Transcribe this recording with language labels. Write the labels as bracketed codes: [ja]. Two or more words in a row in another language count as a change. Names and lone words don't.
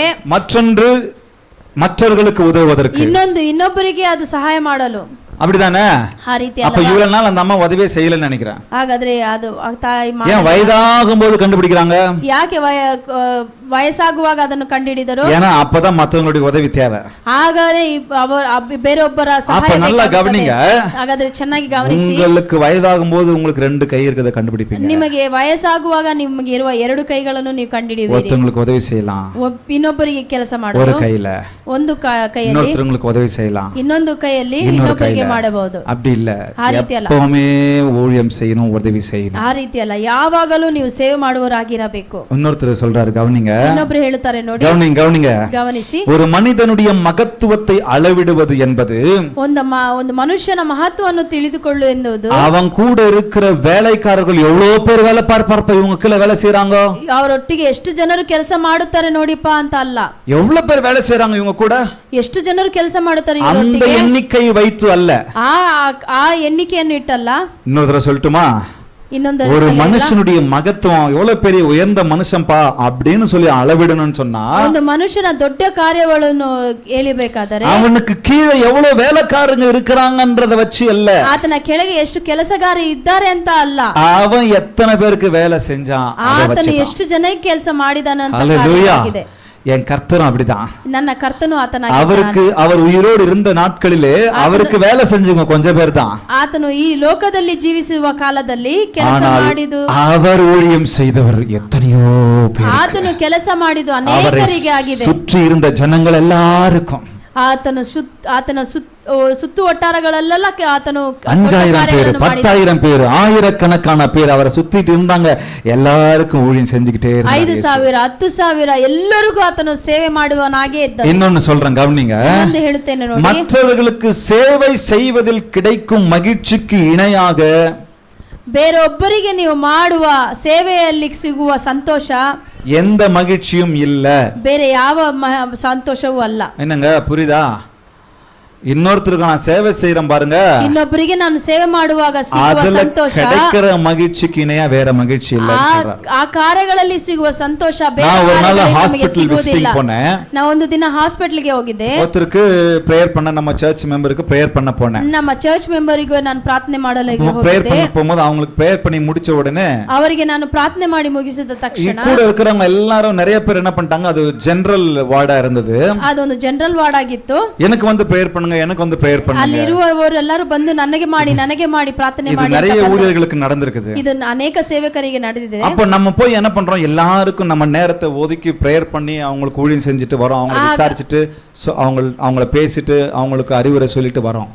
[ta] மற்றொன்று மற்றவர்களுக்கு உதவுவதற்கு, [kn] ಇನ್ನೊಬ್ಬರಿಗೆ ಅದು ಸಹಾಯ ಮಾಡಲು. [ta] அப்படிதானே? [kn] ಆ ರೀತಿ [ta] அப்ப இவ்வளவு நாள் அந்த அம்மா உதவியே செய்யலன்னு நினைக்கிறேன். [kn] ಹಾಗಾದ್ರೆ ಅದು ತಾಯಿ [ta] ஏன் வயதாகும் போது கண்டுபிடிக்கிறாங்க? [kn] ಯಾಕೆ ವಯಸ್ಸಾಗುವಾಗ ಅದನ್ನು ಕಂಡುಹಿಡಿದರು? [ta] ஏன்னா அப்பதான் மற்றவங்களுடைய உதவி தேவை. [kn] ಹಾಗಾದ್ರೆ ಬೇರೊಬ್ಬರ ಸಹಾಯ [ta] கவனிங்க, [kn] ಹಾಗಾದ್ರೆ ಚೆನ್ನಾಗಿ ಗಮನಿಸಿ, [ta] உங்களுக்கு வயதாகும் போது உங்களுக்கு 2 ಕೈ இருக்கிறத கண்டுபிடிப்பீங்க. [kn] ನಿಮಗೆ ವಯಸ್ಸಾಗುವಾಗ ನಿಮಗೆ ಇರುವ 2 ಕೈಗಳನ್ನು ನೀವು ಕಂಡುಹಿಡಿಯುವಿರಿ. [ta] ஒருத்தங்களுக்கு உதவி செய்யலாம், [kn] ಇನ್ನೊಬ್ಬರಿಗೆ ಕೆಲಸ ಮಾಡಲು [ta] ஒரு கையில, [kn] ಒಂದು ಕೈಯಲ್ಲಿ [ta] இன்னொருத்தங்களுக்கு உதவி செய்யலாம், [kn] ಇನ್ನೊಂದು ಕೈಯಲ್ಲಿ ಇನ್ನೊಬ್ಬರಿಗೆ ಮಾಡಬಹುದು. [ta] அப்படி இல்ல, [kn] ಆ ರೀತಿ ಅಲ್ಲ, [ta] எப்பவுமே ஊழியம் செய்யணும், உதவி செய்யணும். [kn] ಆ ರೀತಿ ಅಲ್ಲ, ಯಾವಾಗಲೂ ನೀವು ಸೇವೆ ಮಾಡುವವರಾಗಿರಬೇಕು. [ta] இன்னொருத்தர் சொல்றாரு, கவனிங்க, [kn] ಇನ್ನೊಬ್ರು ಹೇಳುತ್ತಾರೆ ನೋಡಿ, [ta] கவனிங்க, [kn] ಗಮನಿಸಿ, [ta] ஒரு மனிதனுடைய மகத்துவத்தை அளவிடுவது என்பது, [kn] ಒಂದು ಮನುಷ್ಯನ ಮಹತ್ವವನ್ನು ತಿಳಿದುಕೊಳ್ಳು ಎನ್ನುವುದು, [ta] அவன் கூட இருக்கிற வேலைக்காரர்கள் எவ்வளவு பேர் வேலை பார்ப்பார்ப்ப, இவங்க கீழே வேலை செய்யறாங்க, [kn] ಅವರೊಟ್ಟಿಗೆ ಎಷ್ಟು ಜನರು ಕೆಲಸ ಮಾಡುತ್ತಾರೆ ನೋಡಿಪ್ಪ ಅಂತ ಅಲ್ಲ, [ta] எவ்வளவு பேர் வேலை செய்யறாங்க இவங்க கூட, [kn] ಎಷ್ಟು ಜನರು ಕೆಲಸ ಮಾಡುತ್ತಾರೆ [ta] அந்த எண்ணிக்கை வைத்து அல்ல, [kn] ಆ ಎಣ್ಣಿಕೆಯನ್ನು ಇಟ್ಟಲ್ಲ. [ta] இன்னொரு தடவை சொல்லட்டுமா? ஒரு மனுஷனுடைய மகத்துவம் எவ்வளவு பெரிய உயர்ந்த மனுஷன்பா அப்படின்னு சொல்லி அளவிடணும்னு சொன்னா, [kn] ಒಂದು ಮನುಷ್ಯನ ದೊಡ್ಡ ಕಾರ್ಯಗಳನ್ನು ಹೇಳಿಬೇಕಾದರೆ [ta] அவனுக்கு கீழே எவ்வளவு வேலைக்காரங்க இருக்கிறாங்கன்றத வச்சு அல்ல, [kn] ಆತನ ಕೆಳಗೆ ಎಷ್ಟು ಕೆಲಸಗಾರ ಇದ್ದಾರೆ ಅಂತ ಅಲ್ಲ, [ta] அவன் எத்தனை பேருக்கு வேலை செஞ்சான், [kn] ಆತನು ಎಷ್ಟು ಜನಕ್ಕೆ ಕೆಲಸ ಮಾಡಿದಾನೆ ಅಂತ ಆಗಿದೆ. [ta] என் கர்த்தரும் அப்படிதான், [kn] ನನ್ನ ಕರ್ತನು ಆತನ [ta] அவருக்கு அவர் உயிரோடு இருந்த நாட்களிலே அவருக்கு வேலை செஞ்சவங்க கொஞ்சம் பேர் தான். [kn] ಆತನು ಈ ಲೋಕದಲ್ಲಿ ಜೀವಿಸುವ ಕಾಲದಲ್ಲಿ ಕೆಲಸ ಮಾಡಿದು, [ta] அவர் ஊழியம் செய்தவர் எத்தனையோ பேர், [kn] ಆತನು ಕೆಲಸ ಮಾಡಿದು ಅನೇಕರಿಗೆ ಆಗಿದೆ. [ta] சுற்றி இருந்த ஜனங்கள் எல்லாருக்கும், [kn] ಆತನ ಸುತ್ತು ವಟ್ಟಾರಗಳಲ್ಲೆಲ್ಲ ಆತನು [ta] 5000 பேர் 10,000 பேர் ஆயிரக்கணக்கான பேர் அவரை சுத்திட்டு இருந்தாங்க. எல்லாருக்கும் ஊழியம் செஞ்சுக்கிட்டே இருந்தாங்க. [kn] 5,000 10,000 ಎಲ್ಲರಿಗೂ ಆತನು ಸೇವೆ ಮಾಡುವನಾಗೇ ಇದ್ದ. [ta] இன்னொன்னு சொல்றேன் கவனிங்க. [kn] ಒಂದು ಹೇಳುತ್ತೇನೆ ನೋಡಿ. [ta] மற்றவர்களுக்கு சேவை செய்வதில் கிடைக்கும் மகிழ்ச்சிக்கு இணையாக [kn] ಬೇರೊಬ್ಬರಿಗೆ ನೀವು ಮಾಡುವ ಸೇವೆಯಲ್ಲಿ ಸಿಗುವ ಸಂತೋಷ [ta] எந்த மகிழ்ச்சியும் இல்ல. [kn] ಬೇರೆ ಯಾವ ಸಂತೋಷವೂ ಅಲ್ಲ. [ta] என்னங்க புரியுதா? இன்னொருத்தருக்கு நான் சேவை செய்யறேன் பாருங்க, [kn] ಇನ್ನೊಬ್ಬರಿಗೆ ನಾನು ಸೇವೆ ಮಾಡುವಾಗ ಸಿಗುವ ಸಂತೋಷ [ta] கிடைக்கிற மகிழ்ச்சிக்கு இணையா வேற மகிழ்ச்சி இல்ல. [kn] ಆ ಕಾರ್ಯಗಳಲ್ಲಿ ಸಿಗುವ ಸಂತೋಷ ಬೇರೆ [ta] நான் ஒரு நாள் [kn] ಕಾರ್ಯಗಳಲ್ಲಿ [en] hospital visiting [ta] போனேன். [kn] நான் ಒಂದು ದಿನ ಹಾಸ್ಪಿಟಲ್ಗೆ ಹೋಗಿದ್ದೆ. [ta] ஒருத்தருக்கு பிரேயர் பண்ண, நம்ம [en] church member [ta] பிரேயர் பண்ண போனேன். [kn] ನಮ್ಮ [en] church member [kn] ನಾನು ಪ್ರಾರ್ಥನೆ ಮಾಡಲು [ta] பிரேயர் பண்ண போகும்போது அவங்களுக்கு பிரேயர் பண்ணி முடிச்ச உடனே [kn] ಅವರಿಗೆ ನಾನು ಪ್ರಾರ್ಥನೆ ಮಾಡಿ ಮುಗಿಸಿದ ತಕ್ಷಣ [ta] கூட இருக்கிறவங்க எல்லாரும் நிறைய பேர் என்ன பண்ணிட்டாங்க, அது [en] general ward [ta] இருந்தது. [kn] ಅದೊಂದು [en] general ward [kn] ಆಗಿತ್ತು. [ta] எனக்கு வந்து பிரேயர் பண்ணுங்க, எனக்கு வந்து பிரேயர் பண்ணுங்க. [kn] ಅಲ್ಲಿ ಇರುವವರು ಎಲ್ಲರೂ ಬಂದು ನನಗೆ ಮಾಡಿ ಪ್ರಾರ್ಥನೆ ಮಾಡಿ. [ta] நிறைய ஊழியர்களுக்கு நடந்திருக்குது. [kn] ಇದು ಅನೇಕ ಸೇವಕರಿಗೆ ನಡೆದಿದೆ. [ta] அப்ப நம்ம போய் என்ன பண்றோம், எல்லாருக்கும் நம்ம நேரத்தை ஒதுக்கி பிரேயர் பண்ணி அவங்களுக்கு ஊழியம் செஞ்சுட்டு வரோம், அவங்களை விசாரிச்சுட்டு அவங்கள பேசிட்டு அவங்களுக்கு அறிவுரை சொல்லிட்டு வரோம்.